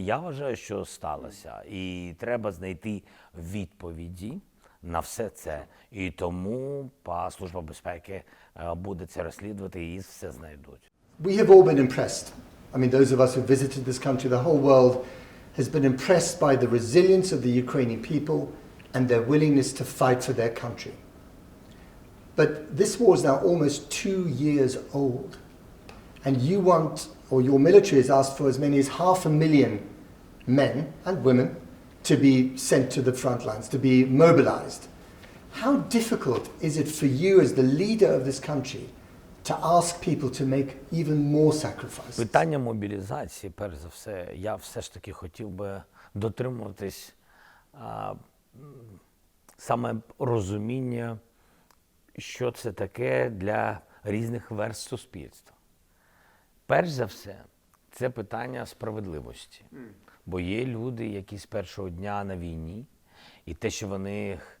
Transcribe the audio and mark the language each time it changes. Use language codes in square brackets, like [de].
[uk] Я вважаю, що сталося. І треба знайти відповіді на все це. І тому Служба безпеки буде це розслідувати і все знайдуть. [en] We have all been impressed. I mean, those of us who visited this country, the whole world has been impressed by the resilience of the Ukrainian people and their willingness to fight for their country. But this war is now almost 2 years old. And you want, or your military has asked for as many as 500,000 men and women to be sent to the front lines, to be mobilized. How difficult is it for you as the leader of this country to ask people to make even more sacrifices? [uk] Питання мобілізації, перш за все, я все ж таки хотів би дотримуватись саме розуміння, що це таке для різних верств суспільства. Перш за все, це питання справедливості. Бо є люди, які з першого дня на війні, і те, що вони